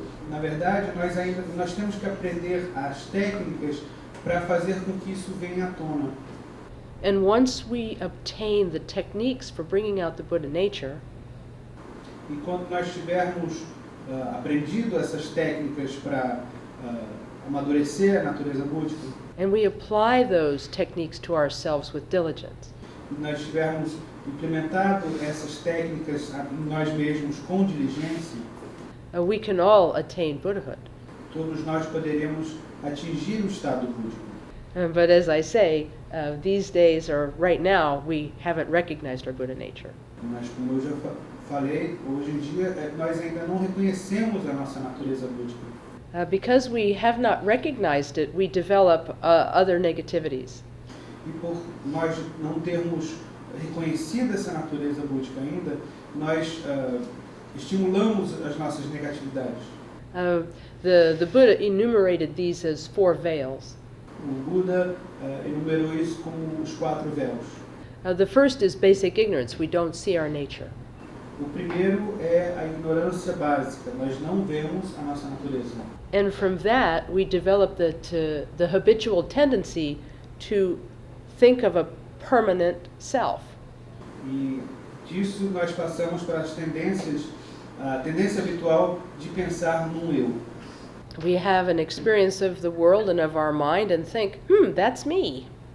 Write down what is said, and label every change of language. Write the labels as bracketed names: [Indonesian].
[Portuguese] Na verdade, nós temos que aprender as técnicas para fazer com que isso venha à tona. [English] And once we obtain the techniques for bringing out the Buddha nature, [Portuguese] E quando nós tivermos aprendido essas técnicas para amadurecer a natureza búdica, [English] and we apply those techniques to ourselves with diligence, [Portuguese] e nós tivermos implementado essas técnicas em nós mesmos com diligência, [English] we can all attain Buddhahood. [Portuguese] todos nós poderemos atingir o estado búdico. [English] But as I say, these days, or right now, we haven't recognized our Buddha nature. [Portuguese] Mas como eu já falei, hoje em dia nós ainda não reconhecemos a nossa natureza búdica. [English] Because we have not recognized it, we develop other negativities. [Portuguese] E por nós não termos reconhecido essa natureza búdica ainda, nós estimulamos as nossas negatividades. [English] The Buddha enumerated these as 4 veils. [Portuguese] O Buda enumerou isso como os 4 véus. [English] The first is basic ignorance. We don't see our nature. [Portuguese] O primeiro é a ignorância básica. Nós não vemos a nossa natureza. [English] And from that, we develop the habitual tendency to think of a permanent self. [Portuguese] E disso nós passamos para as tendências, a tendência habitual de pensar num eu. [English] We have an experience of the world and of our mind and think, that's me.